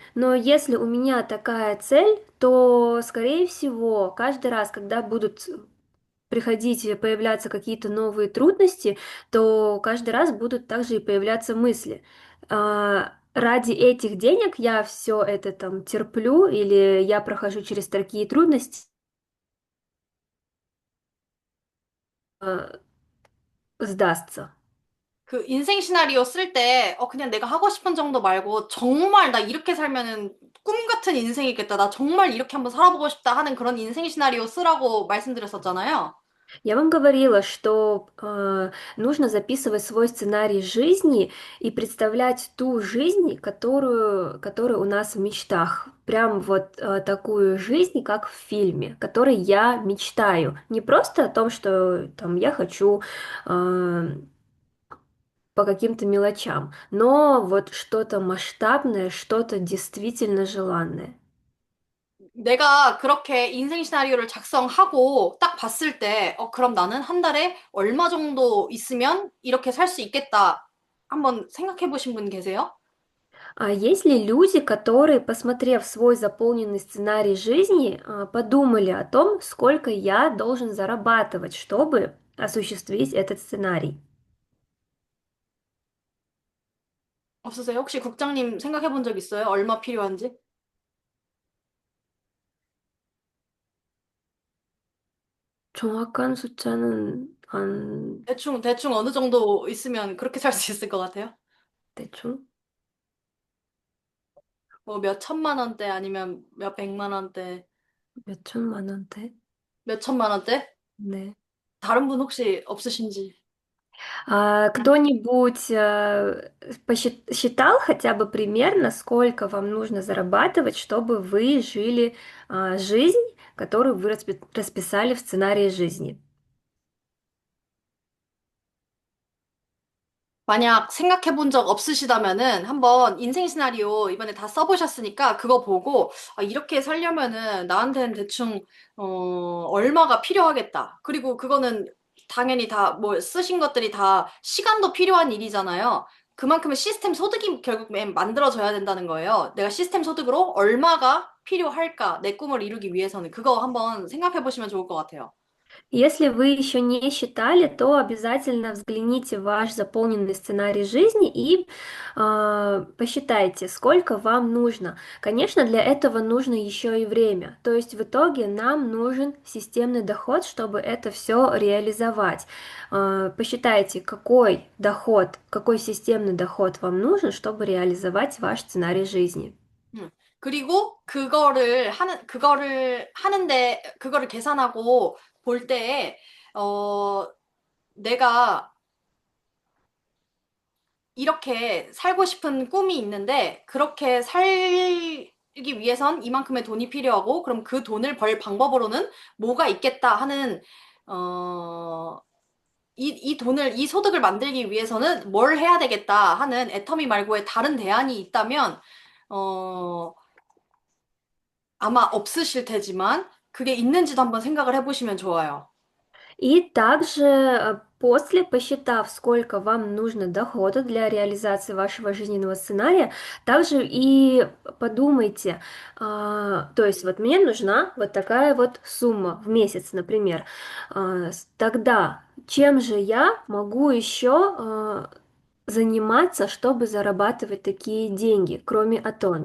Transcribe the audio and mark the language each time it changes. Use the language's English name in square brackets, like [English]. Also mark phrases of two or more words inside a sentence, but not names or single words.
[Russian] Но если у меня такая цель, то, скорее всего, каждый раз, когда будут приходить и появляться какие-то новые трудности, то каждый раз будут также и появляться мысли. Ради этих денег я все это там терплю или я прохожу через такие трудности, сдастся. [Korean] 그 인생 시나리오 쓸 때, 그냥 내가 하고 싶은 정도 말고, 정말 나 이렇게 살면은 꿈 같은 인생이겠다. 나 정말 이렇게 한번 살아보고 싶다 하는 그런 인생 시나리오 쓰라고 말씀드렸었잖아요. [Russian] Я вам говорила, что нужно записывать свой сценарий жизни и представлять ту жизнь, которая у нас в мечтах. Прям вот такую жизнь, как в фильме, которой я мечтаю. Не просто о том, что там я хочу по каким-то мелочам, но вот что-то масштабное, что-то действительно желанное. [Korean] 내가 그렇게 인생 시나리오를 작성하고 딱 봤을 때, 그럼 나는 한 달에 얼마 정도 있으면 이렇게 살 수 있겠다. 한번 생각해 보신 분 계세요? [Russian] А есть ли люди, которые, посмотрев свой заполненный сценарий жизни, подумали о том, сколько я должен зарабатывать, чтобы осуществить этот сценарий? [Korean] 없으세요? 혹시 국장님 생각해 본 적 있어요? 얼마 필요한지? 정확한 숫자는 안 대충 어느 정도 있으면 그렇게 살 수 있을 것 같아요? 대충 뭐 몇 천만 원대 아니면 몇 백만 원대, 몇 천만 원대? 몇 천만 원대? 네. 다른 분 혹시 없으신지? [Russian] Кто-нибудь посчитал хотя бы примерно, сколько вам нужно зарабатывать, чтобы вы жили жизнь, которую вы расписали в сценарии жизни? [Korean] 만약 생각해 본 적 없으시다면은 한번 인생 시나리오 이번에 다 써보셨으니까 그거 보고 이렇게 살려면은 나한테는 대충 얼마가 필요하겠다. 그리고 그거는 당연히 다 뭐 쓰신 것들이 다 시간도 필요한 일이잖아요. 그만큼의 시스템 소득이 결국엔 만들어져야 된다는 거예요. 내가 시스템 소득으로 얼마가 필요할까? 내 꿈을 이루기 위해서는 그거 한번 생각해 보시면 좋을 것 같아요. [Russian] Если вы еще не считали, то обязательно взгляните в ваш заполненный сценарий жизни и посчитайте, сколько вам нужно. Конечно, для этого нужно еще и время. То есть в итоге нам нужен системный доход, чтобы это все реализовать. Посчитайте, какой доход, какой системный доход вам нужен, чтобы реализовать ваш сценарий жизни. [Korean] 그리고 그거를 계산하고 볼 때에, 어, 내가 이렇게 살고 싶은 꿈이 있는데, 그렇게 살기 위해선 이만큼의 돈이 필요하고, 그럼 그 돈을 벌 방법으로는 뭐가 있겠다 하는, 어, 이 돈을, 이 소득을 만들기 위해서는 뭘 해야 되겠다 하는 애터미 말고의 다른 대안이 있다면, 어, 아마 없으실 테지만, 그게 있는지도 한번 생각을 해보시면 좋아요. [Russian] И также после, посчитав, сколько вам нужно дохода для реализации вашего жизненного сценария, также и подумайте, то есть вот мне нужна вот такая вот сумма в месяц, например. Тогда чем же я могу еще заниматься, чтобы зарабатывать такие деньги, кроме Атоми?